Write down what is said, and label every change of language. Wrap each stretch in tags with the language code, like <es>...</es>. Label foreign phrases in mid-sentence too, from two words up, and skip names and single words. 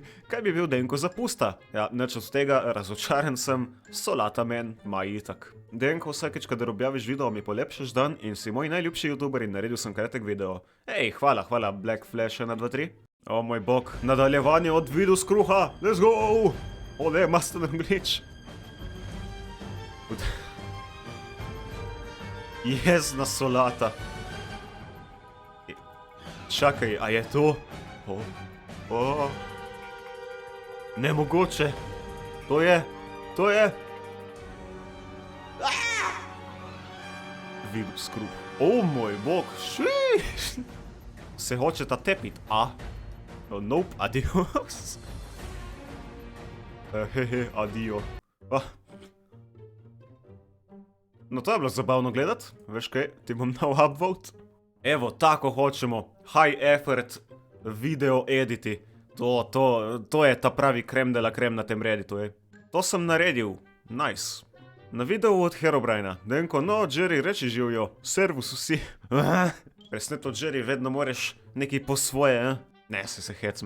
<sl>Kaj bi bil Denko za pusta? Ja, nič od tega, razočaren sem, solata men, maj itak. Denko, vsakeč, kadar objaviš video, mi polepšaš dan in si moj najljubši youtuber in naredil sem kratek video. Ej, hvala, Black Flash 1, 2, 3. O moj bog, nadaljevanje od Vidus kruha,</sl> <en>let's go!</en> <sl>Ole, masten roglič. Jezna solata. Čakaj, a je to? Nemogoče. To je. Vidus kruh. O moj bog, šiš. Se hočeta tepit, a? Nope, adios. Adio. No, to je bilo zabavno gledat, veš kaj, ti bom dal upvote. Evo, tako hočemo,</sl> <en>high effort</en> <sl>video editi. To je ta pravi</sl> <fr>krem de la krem</fr> <sl>na tem Redditu, To sem naredil, nice. Na videu od Herobrina, Denko, no, Jerry, reči živjo, servus vsi. Presneto, Jerry, vedno moreš nekaj po svoje, Ne, se hecam.</sl>